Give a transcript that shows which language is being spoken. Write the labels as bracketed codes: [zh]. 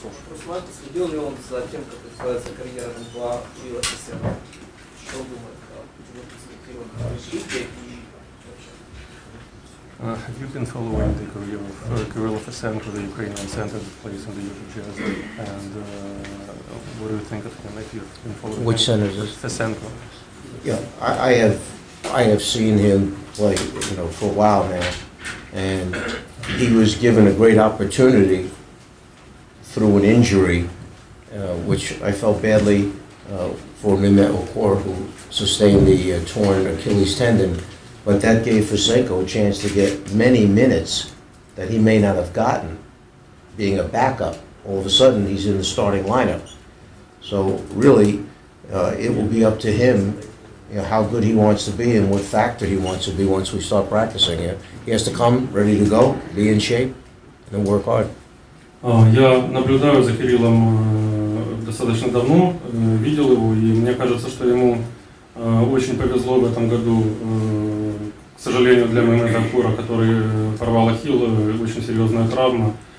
[ru] Руслан, следил ли он за тем, как развивается карьера НБА Кирилла Фесенко? Что думает о его перспективах развития и вообще? [en] Have you been following the career of Kirill Fesenko, the Ukrainian center that plays in the New Jersey, and what do you think of him? If you've been following Which him? center is this? Fesenko. Yeah, I have seen him play, for a while now, and he was given a great opportunity through an injury, which I felt badly for Mehmet Okur, who sustained the torn Achilles tendon. But that gave Fesenko a chance to get many minutes that he may not have gotten being a backup. All of a sudden, he's in the starting lineup. So really, it will be up to him how good he wants to be and what factor he wants to be once we start practicing. He has to come ready to go, be in shape, and work hard. [ru] Я наблюдаю за Кириллом достаточно давно, видел его, и мне кажется, что ему очень повезло в этом году. К сожалению, для Мемета Кура, который порвал ахилл, очень серьезная травма.